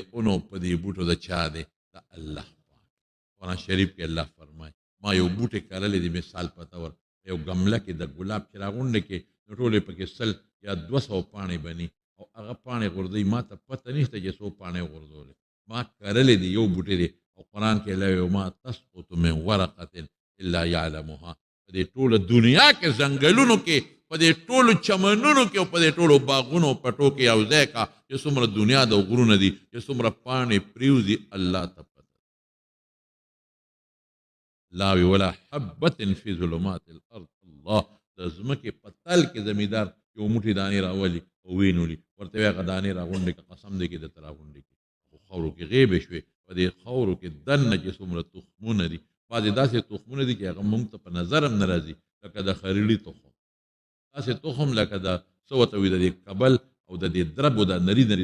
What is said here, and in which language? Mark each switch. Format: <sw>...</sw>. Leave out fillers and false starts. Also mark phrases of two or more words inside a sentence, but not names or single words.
<ps>اونو په دې بوټو د چا دی د الله پاک قرآن شریف کې الله فرمایي ما یو بوټی کرلی دی مثال په طور یو ګمله کې د ګلاب چې راغونډې کې نو ټولې پکې 100 یا 200 پاڼې بني او هغه پاڼې غورځوي ما ته پته نشته چې څو پاڼې غورځولې ما کرلی دی یو بوټی دی او قرآن کې</ps> <ar>لا ما تسقط من ورقة الا يعلمها</ar> <ps>په دې ټوله دنیا کې ځنګلونو کې په دې ټولو چمنونو کې او په دې ټولو باغونو پټو کې یو ځای کا چې څومره دنیا د غرونه دي چې څومره پاڼې پریوزي الله ته پته</ps> <ar>لا ولا حبة في ظلمات الارض</ar> <ps>الله د ځمکې په تل کې زمیندار یو موټی دانې راولي او وینولي ورته وایي هغه دانې راغونډې که قسم دی کې درته راغونډې کړي خو خاورو کې غیبې شوې په دې خاورو کې دننه چې څومره تخمونه دي بعضې داسې تخمونه دي چې هغه موږ ته په نظر هم نه راځي لکه د خریلي تخم داسې تخم لکه د څه ورته وایي د دې کبل او د دې درب او د نری نری</ps>